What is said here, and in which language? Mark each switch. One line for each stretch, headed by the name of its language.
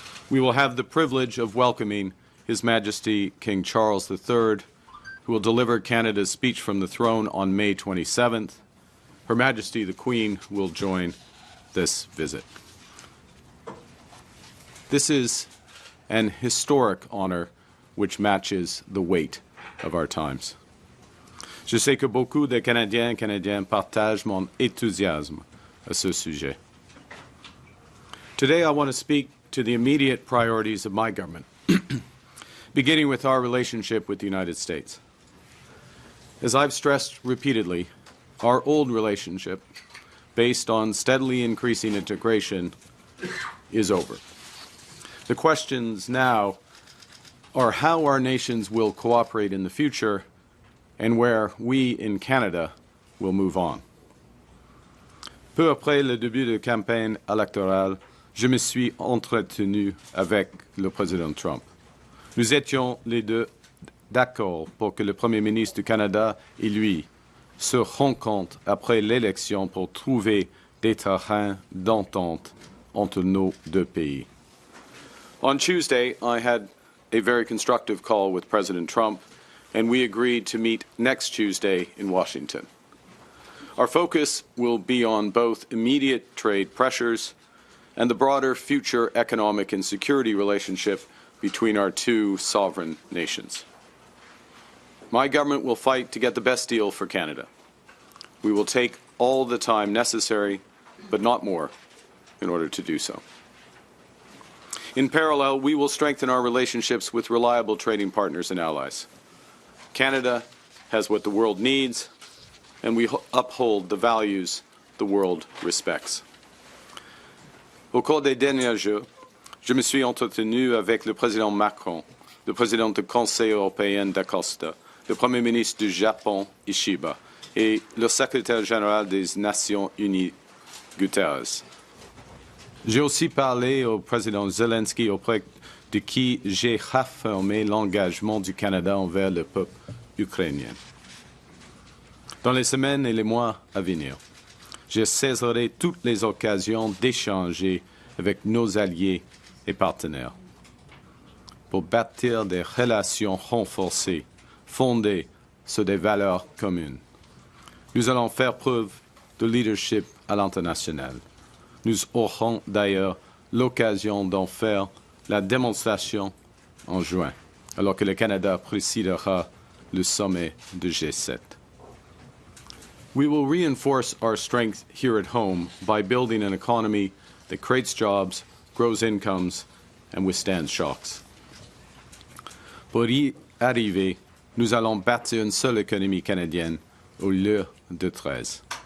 English: We will have the privilege of welcoming His Majesty King Charles III, who will deliver Canada's speech from the throne on May 27th. Her Majesty the Queen will join this visit. This is an historic honor which matches the weight of our times.
French: Je sais que beaucoup de Canadiens et Canadiennes partagent mon enthousiasme à ce sujet.
English: Today I want to speak to the immediate priorities of my government, beginning with our relationship with the United States. As I've stressed repeatedly, our old relationship, based on steadily increasing integration, is over. The questions now are how our nations will cooperate in the future and where we in Canada will move on.
French: Peu après le début de campagne électorale, je me suis entretenu avec le président Trump. Nous étions les deux d'accord pour que le Premier ministre du Canada et lui se rencontrent après l'élection pour trouver des terrains d'entente entre nos deux pays.
English: On Tuesday, I had a very constructive call with President Trump, and we agreed to meet next Tuesday in Washington. Our focus will be on both immediate trade pressures and the broader future economic and security relationship between our two sovereign nations. My government will fight to get the best deal for Canada. We will take all the time necessary, but not more, in order to do so. In parallel, we will strengthen our relationships with reliable trading partners and allies. Canada has what the world needs, and we uphold the values the world respects.
French: Au cours des derniers jours, je me suis entretenu avec le président Macron, le président du Conseil européen d'Acosta, le Premier ministre du Japon, Ishiba, et le secrétaire général des Nations Unies, Guterres. J'ai aussi parlé au président Zelensky auprès de qui j'ai réaffirmé l'engagement du Canada envers le peuple ukrainien. Dans les semaines et les mois à venir, je saisirai toutes les occasions d'échanger avec nos alliés et partenaires pour bâtir des relations renforcées fondées sur des valeurs communes. Nous allons faire preuve de leadership à l'international. Nous aurons d'ailleurs l'occasion d'en faire la démonstration en juin, alors que le Canada présidera le sommet du G7.
English: We will reinforce our strength here at home by building an economy that creates jobs, grows incomes, and withstands shocks.
French: Pour y arriver, nous allons bâtir une seule économie canadienne au lieu de 13.